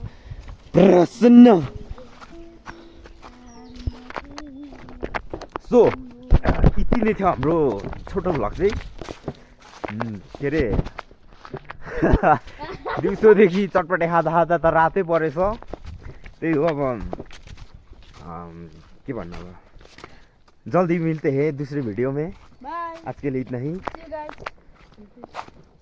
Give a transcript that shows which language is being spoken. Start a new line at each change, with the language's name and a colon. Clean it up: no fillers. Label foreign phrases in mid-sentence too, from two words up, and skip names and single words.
Nepali: सो यति नै थियो हाम्रो छोटो भ्लग चाहिँ के अरे दिउँसोदेखि चटपटे खाँदा त रातै परेछ त्यही हो अब के भन्नु
Hindi: अब जल्दी मिलते हैं दूसरे वीडियो में आज के लिए इतना ही